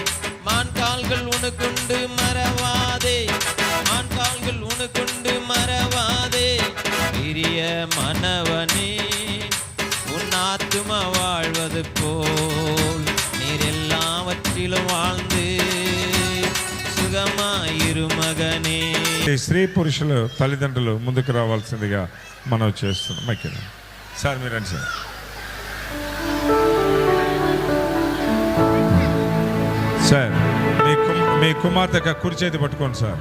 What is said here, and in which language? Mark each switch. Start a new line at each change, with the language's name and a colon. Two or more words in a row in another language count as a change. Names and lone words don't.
Tamil: மான்கால்கள் உனக்குண்டு மறவாதே, மான்கால்கள் உனக்குண்டு மறவாதே. பிரியமானவனே உன் ஆத்தும வாழ்வது போல் நீர் எல்லாவற்றிலும் வாழ்ந்து சுகமாயிரு மகனே.
Telugu: స్త్రీ పురుషులు తల్లిదండ్రులు ముందుకు రావాల్సిందిగా మనం చేస్తున్నాం. మైకి సార్ మీరు రండి సార్. సార్ మీ కుమార్తె యొక్క కుడి చేతి పట్టుకోండి సార్.